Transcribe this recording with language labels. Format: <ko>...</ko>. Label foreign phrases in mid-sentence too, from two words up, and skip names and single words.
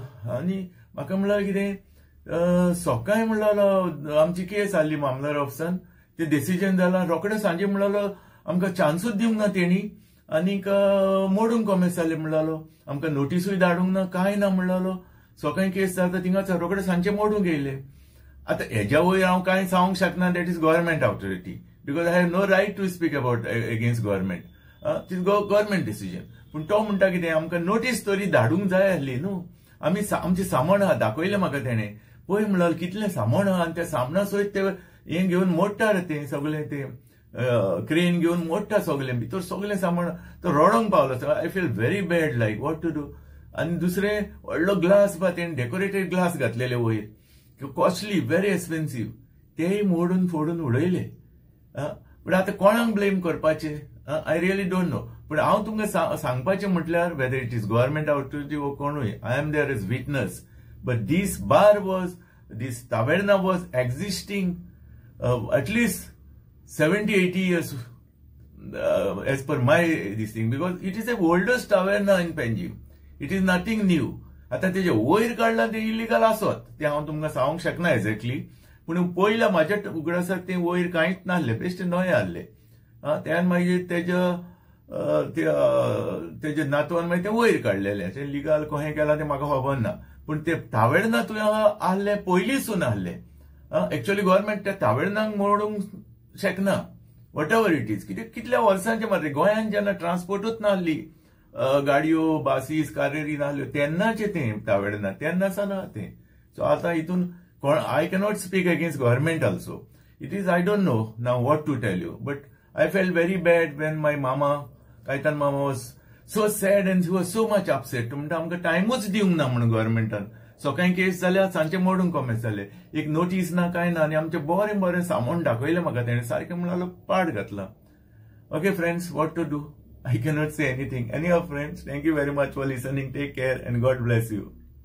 <kok>आनी म्हाका म्हणल्यार कितें सकाळीं म्हणलो आमची केस आसली मामलार ऑफिसान, ते डिसिजन जालां. रोखडें सांजे म्हणलो आमकां चान्सूच दिवंक ना तेणी. आनीक मोडूंक कॉमेस जालें म्हणलो, आमकां नोटीसूय धाडूंक ना, कांय ना म्हणलो. सकाळीं केस जाता थिंगाच रोखडें सांजे मोडूंक येयले. आतां हेज्या वयर हांव कांय सांगूंक शकना.</kok> <en>that is government authority, because I have no right to speak about against government. it is government decision.</en> <kok>पूण तो म्हणटा कितें, आमकां नोटीस तरी धाडूंक जाय आसली न्हू. आमी आमचें सामान आहा दाखयलें म्हाका तेणें. पळय म्हणलो कितलें सामान आहा, आनी त्या सामना सयत ते हें घेवन मोडटा रे तें सगळें, तें क्रेन घेवन मोडटा सगळें. भितर सगळें सामान. तो रडोंक पावलो.</kok> <en>I feel very bad, like what to do.</en> <kok>आनी दुसरें व्हडलो ग्लास बा तेणें डेकोरेटेड ग्लास घातलेले वयर,</kok> <en>costly, very expensive.</en> <kok>तेय मोडून फोडून उडयले. पूण आतां कोणाक ब्लेम करपाचें,</kok> <en>I really don't know.</en> <kok>पूण हांव तुमकां सांगपाचें म्हटल्यार</kok> <en>whether it is government authority</en> <kok>वो कोणूय,</kok> <en>I am there as witness. but this bar was, this taberna was existing atleast 70-80 years as per my this thing, because it is the oldest taverna in Panjim. It is nothing new.</en> <kok>आता तेजे वयर काडला ते इलिगल आसत, ते हांव तुमकां सांगूंक शकना एक्झॅक्टली. पूण पयल्या म्हाज्या उगडासाक ते वयर कांयच नासलें, बेश्टे नवे आहले. त्यान मागीर तेजे नातवान मागीर ते वयर काडलेले. ते लिगल कशें केलां तें म्हाका खबर ना. पूण ते तावेर्ना तुवें आहले पयलींसून आहले. एक्चुअली गव्हर्मेंट त्या तावेर्नाक मोडूंक शकना,</kok> <en>what ever it is.</en> <kok>कितल्या वर्सांचे मात्र गोंयांत जेन्ना ट्रान्सपोर्टूच नासली, गाडयो बासीस कारेरी नासल्यो, तेन्नाचे तें तावेर्ना, तेन्ना साना तें.</kok> <en>सो</en> <kok>आतां हितून</kok> <en>I cannot speak against government also. it is I don't know now what to tell you. but I felt very bad when my mama, कायतान मामा was so sad and he was so much upset.</en> <kok>म्हणटा आमकां टायमूच दिवंक ना म्हणून गव्हर्मेंटान. सकाळीं केस जाल्यार सांजचे मोडूंक कॉमेस जाले, एक नोटीस ना कांय ना. आनी आमचें बरें सामान दाखयलें म्हाका तेणें, सारकें म्हणलो पाड घातला.</kok> <en>okay friends, what to do. I cannot say anything. Anyhow, friends, thank you very much for listening. Take care and God bless you.</en>